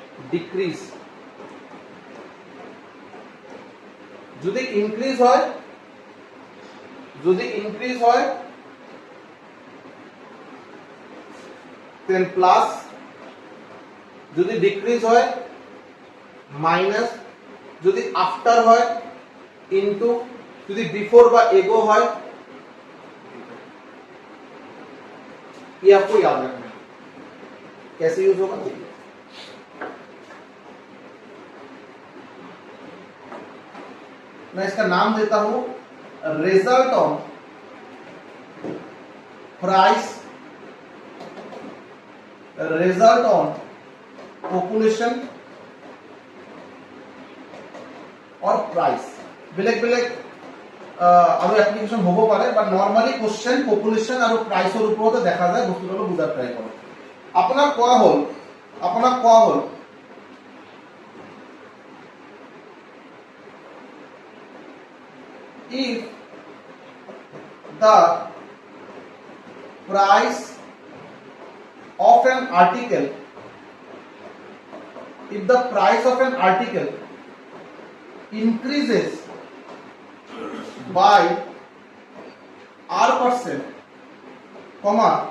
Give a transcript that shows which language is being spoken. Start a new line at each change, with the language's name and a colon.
Assamese: Decrease, যদি increase হয়, যদি ইনক্রিজ হয় দেন প্লাস, যদি ডিক্রিজ হয় মাইনাস, যদি আফটার হয় ইনটু, যদি बिफोर বা एगो হয়,
Hindi: ये आपको याद रखना है। कैसे यूज होगा देखिए, मैं इसका नाम देता हूं result on price, result on population और प्राइस।
Assamese: বেলেগ বেলেগ আৰু এপ্লিকেশন হ'ব পাৰে, বাট নৰ্মালি কোশ্চেন পপুলেশন আৰু প্ৰাইসৰ ওপৰতে দেখা যায়, বস্তুটো বুজাৰ ট্ৰাই কৰক। আপোনাক কোৱা হ'ল
English: if the price of an article, if the price of an article increases by R%, comma,